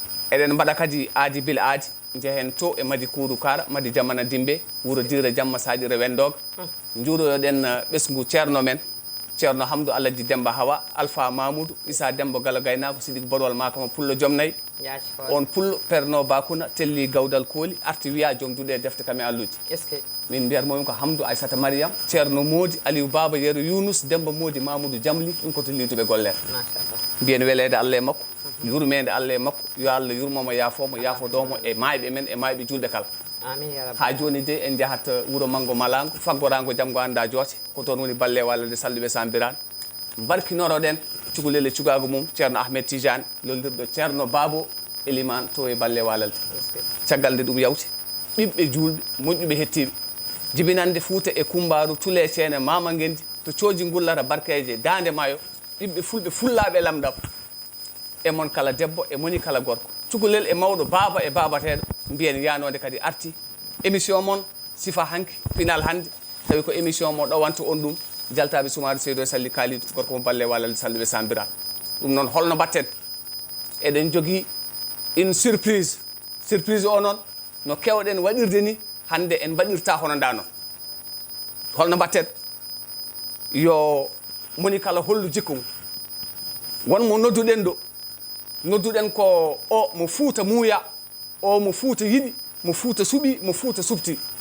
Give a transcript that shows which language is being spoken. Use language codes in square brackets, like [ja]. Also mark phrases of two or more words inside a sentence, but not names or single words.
[ff] Eɗen mbaɗa kadi aadi bil aadi, jehen to e Madi Kourou Kara, Madi Jamana Dimbe, Wuro Dira Jamma Sadira Wendog. Hmm. Njuuroyoɗen, eh, ɓesgu ceerno men, ceerno Hamdou Aladji Demba Hawa, Alpha Mamoudou, Issa Demba Galo Gaynako, Sidik Bodwal Makama, Pullo Jomnay. Yaaci hoore. On Pullo, Perno Bakuna, Telli Gawdal Kooli, arti wiya joom duuɗe e defte kame alluji. [fr] Est-ce que? [ff] Min mbiyat momin ko Hamdou Aissata Mariam, ceerno Modi, Aliou Baba, Yero Younous, Demba Modi, Mamoudou Jamli, ɗum koto liituɓe golle. Machallah. Mbiyen weleede Allah e makko, Mhm. yurmeede Allah e makko, yo Allah yurmomo, yaafomo, yaafodomo e maayɓe men, e maayɓe julɓe kala. [ar] Amin, ya Rabbi. [ff] Ha joni de en jahat, uh, wuro Mango Malango, faggorango jam ngo anda joote, ko toon woni balle walade salluɓe sambiran. Barkinoroɗen cukalel e cukago mum, ceerno Ahmed Tidiane, lollirɗo ceerno Babo Eliman to e balle walalde. [fr] Est-ce que? [ff] Caggal nde ɗum yawti, ɓiɓɓe julɓe, moƴƴuɓe hettiɓe, jibinande Fouta e Kumbaru, Tule Ceene, Mama Ngendi, to cooji ngullata barkeje, Dande Mayo, ɓiɓɓe fulɓe fullaɓe lamɗam. E mon kala debbo, e moni kala gorko. Cukalel e mawɗo, baba e babateɗo, mbiyen yanode kadi arti. Émission mon, sifa hanki, final hande, tawi ko émission mo ɗowanta on ɗum, jaltaɓe Soumaré Seydou Salli Kalidou, gorko mo balle walal salluɓe sambiran. Ɗum noon holno mbatten? Eɗen jogui [fr] une surprise. [ff] Surprise o noon, no kewɗen waɗirde ni, hande en mbaɗirta hono nda noon. Holno mbatten? Yo moni kala hollu jikku mum. Wonmo nodduɗen ɗo, nodduɗen ko o mo Fouta muuya, o mo Fouta yiɗi, mo Fouta suɓi, mo Fouta subti.